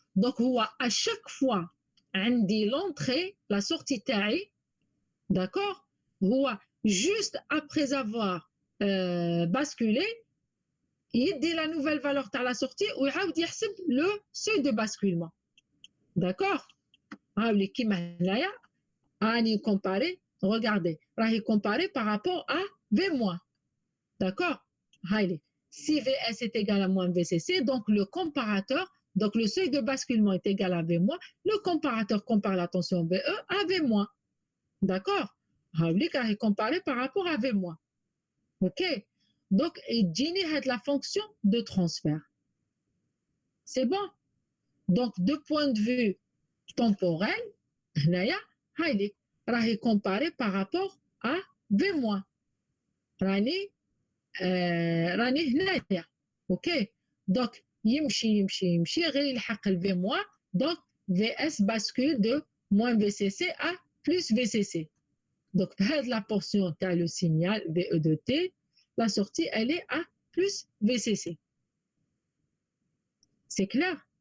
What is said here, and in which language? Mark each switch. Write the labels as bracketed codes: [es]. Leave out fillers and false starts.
[fr] Donc à chaque fois [ar] عندي [fr] l'entrée, la sortie [ar] تاعي. [fr] D'accord. juste après avoir basculé, il dit la nouvelle valeur à la sortie ou il [ar] يحسب [fr] le seuil de basculement. D'accord. [ar] اللي كيما هنايا راني comparer. [fr] regardez [ar] راهي [fr] comparer par rapport à V-. D'accord. si VS est égal à moins VCC, donc le comparateur, donc le seuil de basculement est égal à V-, le comparateur compare la tension VE à V-. D'accord. [ar] راهي [fr] comparer par rapport à V-. OK. donc [ar] يجيني هاد [fr] la fonction de transfert. C'est bon. donc de point de vue temporel [ar] هنايا راهي [fr] comparer par rapport à V-. [ar] راني هنايا. OK. donc يمشي غير يلحق ال V-. [fr] donc VS bascule de moins VCC à plus VCC. donc [ar] بهاد [fr] la portion [ar] تاع [fr] le signal VE de T, la sortie elle est à plus VCC. C'est clair?